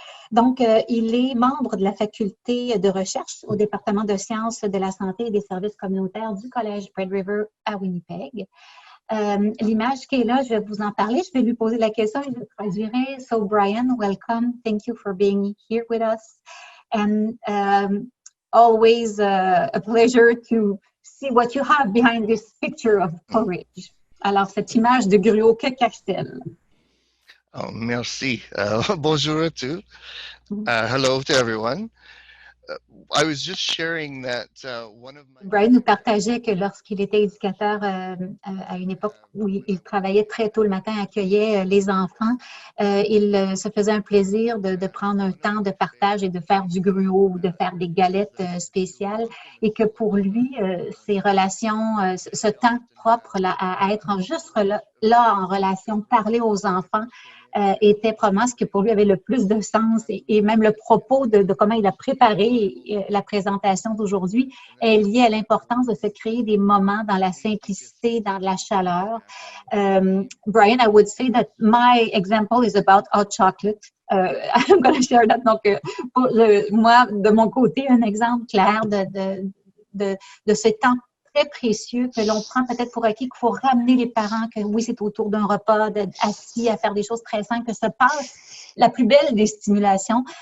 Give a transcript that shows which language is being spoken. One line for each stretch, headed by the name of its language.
French: Donc, il est membre de la faculté de recherche au département de sciences de la santé et des services communautaires du collège Red River à Winnipeg. L'image qui est là, je vais vous en parler. Je vais lui poser la question et je traduirai.
English: So, Brian, welcome. Thank you for being here with us. And always a pleasure to see what you have behind this picture of porridge.
French: Alors, cette image de gruau, que cache-t-elle? Oh, merci. Bonjour à tous.
English: Hello to everyone. I was just sharing that one of my...
French: Brian nous partageait que lorsqu'il était éducateur à une époque où il travaillait très tôt le matin, accueillait les enfants, il se faisait un plaisir de prendre un temps de partage et de faire du gruau ou de faire des galettes spéciales et que pour lui, ces relations, ce temps propre là, à être juste là en relation, parler aux enfants, était probablement ce qui pour lui avait le plus de sens et même le propos de comment il a préparé la présentation d'aujourd'hui est lié à l'importance de se créer des moments dans la simplicité, dans la chaleur.
English: Brian, I would say that my example is about hot chocolate. I'm going to share that.
French: Donc, moi, de mon côté, un exemple clair de ce temps très précieux que l'on prend peut-être pour acquis, qu'il faut ramener les parents, que oui, c'est autour d'un repas, d'être assis à faire des choses très simples, que se passe la plus belle des stimulations.